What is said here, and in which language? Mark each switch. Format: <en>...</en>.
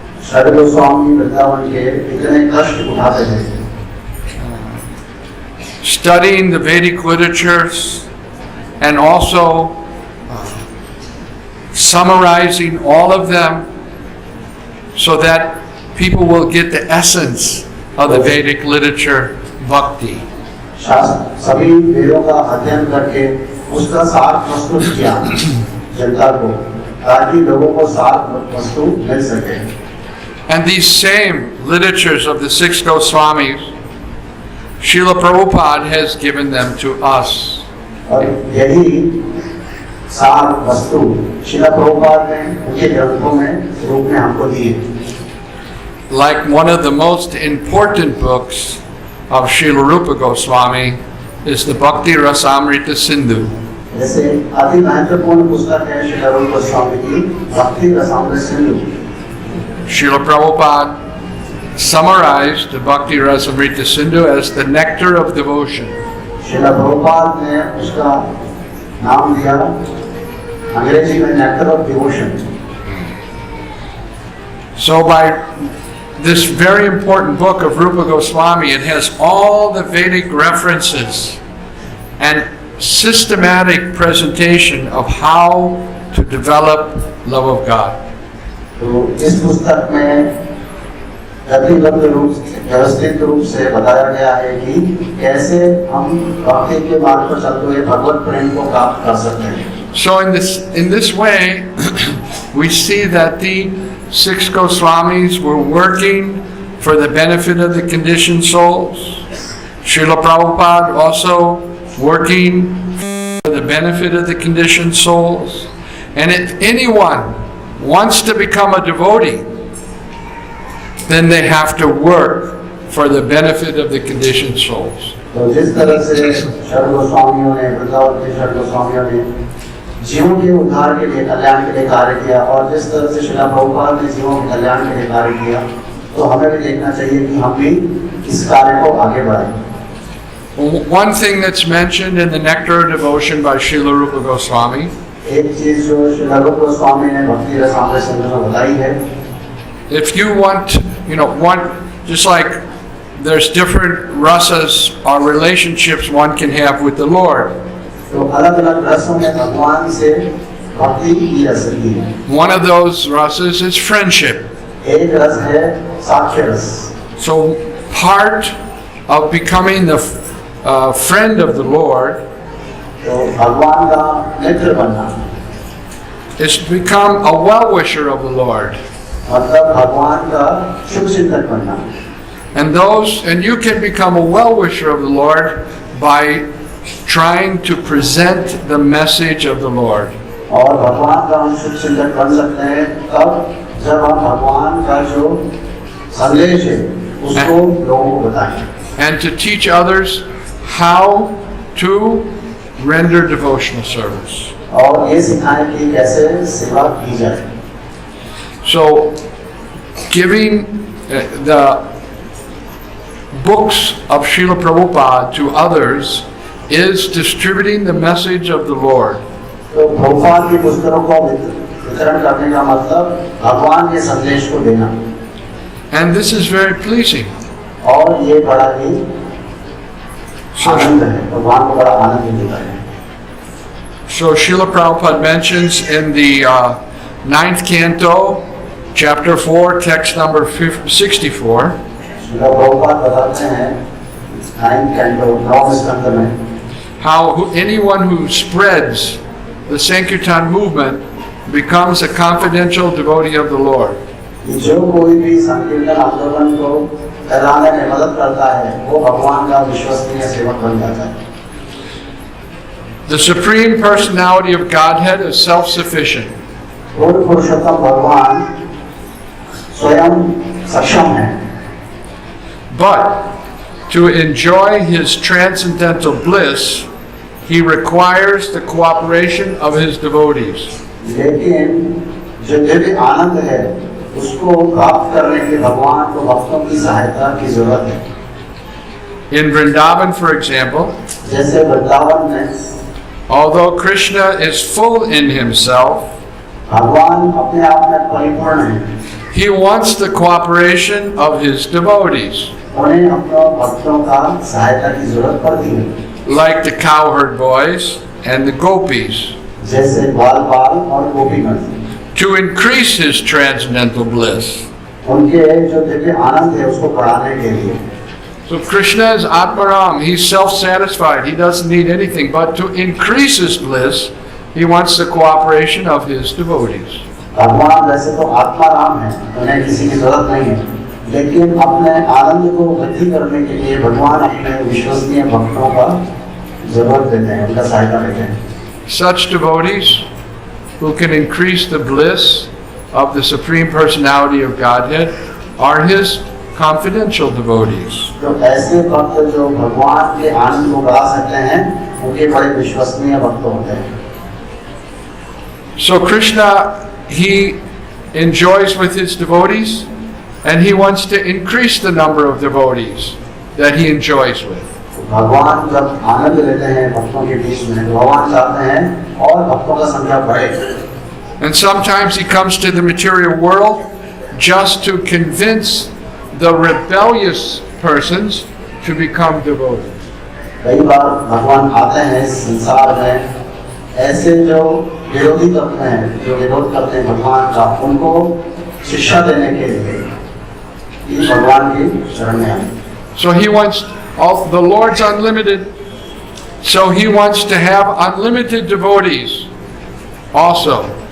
<hi>षड गोस्वामी वृंदावन के इतने कष्ट उठाते थे.</hi> <en>Studying the Vedic literatures and also summarizing all of them so that people will get the essence of the Vedic literature, bhakti.</en> <hi>सभी वेदों का अध्ययन करके उसका सार प्रस्तुत किया जनता को ताकि लोगों को सार वस्तु मिल सके.</hi> <en>And these same literatures of the six Goswamis, Srila Prabhupada has given them to us.</en> <hi>और यही सार वस्तु श्रील प्रभुपाद ने उनके ग्रंथों में रूप में हमको दी है।</hi> <en>Like one of the most important books of Srila Rupa Goswami is the Bhakti Rasamrita Sindhu.</en> <hi>जैसे अति महत्वपूर्ण पुस्तक है श्रील रूप गोस्वामी की भक्ति Rasamrita Sindhu.</hi> <en>Srila Prabhupada summarized the Bhakti Rasamrita Sindhu as the nectar of devotion.</en> <hi>Srila Prabhupada ने उसका नाम दिया अंग्रेजी में nectar of devotion.</hi> <en>So by this very important book of Rupa Goswami, it has all the Vedic references and systematic presentation of how to develop love of God.</en> <hi>तो इस पुस्तक में व्यवस्थित रूप से बताया गया है कि कैसे हम भक्ति के मार्ग पर चलते हुए भगवत प्रेम को प्राप्त कर सकते हैं।</hi> <en>So in this way, we see that the 6 Goswamis were working for the benefit of the conditioned souls. Srila Prabhupada also working for the benefit of the conditioned souls. And if anyone wants to become a devotee, then they have to work for the benefit of the conditioned souls.</en> <hi>तो जिस तरह से शरण गोस्वामियों ने वृंदावन के शरण गोस्वामियों ने जीवों के उद्धार के लिए कल्याण के लिए कार्य किया और जिस तरह से श्रील प्रभुपाद ने जीवों के कल्याण के लिए कार्य किया, तो हमें भी देखना चाहिए कि हम भी इस कार्य को आगे बढ़ाएं।</hi> <en>One thing that's mentioned in the Nectar of Devotion by Srila Rupa Goswami,</en> <hi>एक चीज जो श्रील रूप गोस्वामी ने भक्ति रसामृत सिंधु में बताई है,</hi> <en>if you want, just like there's different rasas or relationships one can have with the Lord.</en> <hi>तो अलग-अलग रसों में भगवान से भक्ति की जा सकती है।</hi> <en>One of those rasas is friendship.</en> <hi>एक रस है साक्ष्य रस।</hi> <en>So part of becoming the friend of the Lord</en> <hi>तो भगवान का मित्र बनना</hi> <en>is to become a well-wisher of the Lord.</en> <hi>मतलब भगवान का शुभ चिंतक बनना।</hi> <en>And you can become a well-wisher of the Lord by trying to present the message of the Lord.</en> <hi>और भगवान का हम शुभ चिंतक बन सकते हैं तब जब हम भगवान का जो संदेश है उसको लोगों को बताएं।</hi> <en>And to teach others how to render devotional service.</en> <hi>और ये सिखाएं कि कैसे सेवा की जाए।</hi> <en>So, giving the books of Srila Prabhupada to others is distributing the message of the Lord.</en> <hi>तो प्रभुपाद की पुस्तकों को वितरण करने का मतलब भगवान के संदेश को देना।</hi> <en>And this is very pleasing.</en> <hi>और ये बड़ा ही आनंद है, भगवान को बड़ा आनंद देता है।</hi> <en>So Srila Prabhupada mentions in the 9th canto, chapter 4, text number 64,</en> <hi>Srila Prabhupada बताते हैं</hi> <en>9th canto</en> <hi>9वें स्कंद में</hi> <en>how anyone who spreads the Sankirtan movement becomes a confidential devotee of the Lord.</en> <hi>जो कोई भी संकीर्तन आंदोलन को फैलाने में मदद करता है वो भगवान का विश्वसनीय सेवक बन जाता है।</hi> <en>The Supreme Personality of Godhead is self-sufficient.</en> <hi>पूर्ण पुरुषोत्तम भगवान स्वयं सक्षम है।</hi> <en>But to enjoy his transcendental bliss, he requires the cooperation of his devotees.</en> <hi>लेकिन जो दिव्य आनंद है उसको प्राप्त करने के लिए भगवान को भक्तों की सहायता की जरूरत है।</hi> <en>In Vrindavan, for example,</en> <hi>जैसे वृंदावन में</hi> <en>although Krishna is full in himself,</en> <hi>भगवान अपने आप में परिपूर्ण है।</hi> <en>he wants the cooperation of his devotees,</en> <hi>उन्हें अपने भक्तों का सहायता की जरूरत पड़ती है।</hi> <en>like the cowherd boys and the gopis,</en> <hi>जैसे ग्वालपाल और गोपीगण,</hi> <en>to increase his transcendental bliss.</en> <hi>उनके जो दिव्य आनंद है उसको बढ़ाने के लिए।</hi> <en>So Krishna is Atmaram, he's self-satisfied, he doesn't need anything, but to increase his bliss, he wants the cooperation of his devotees.</en> <hi>भगवान वैसे तो आत्माराम है, उन्हें किसी की जरूरत नहीं है, लेकिन अपने आनंद को वृद्धि करने के लिए भगवान अपने विश्वसनीय भक्तों का जरूरत देते हैं, उनका सहायता लेते हैं।</hi> <en>Such devotees who can increase the bliss of the Supreme Personality of Godhead are His confidential devotees.</en> <hi>तो ऐसे भक्त जो भगवान के आनंद को बढ़ा सकते हैं, उनके बड़े विश्वसनीय भक्त होते हैं।</hi> <en>So Krishna, He enjoys with His devotees, and He wants to increase the number of devotees that He enjoys with.</en> <hi>भगवान जब आनंद लेते हैं भक्तों के बीच में, तो भगवान चाहते हैं और भक्तों का संख्या बढ़े।</hi> <en>And sometimes He comes to the material world just to convince the rebellious persons to become devotees.</en> <hi>कई बार भगवान आते हैं इस संसार में ऐसे जो विरोधी तत्व हैं, जो विरोध करते हैं भगवान का, उनको शिक्षा देने के लिए कि भगवान की शरण में आए।</hi> <en>So He wants the Lord's unlimited, so He wants to have unlimited devotees also.</en>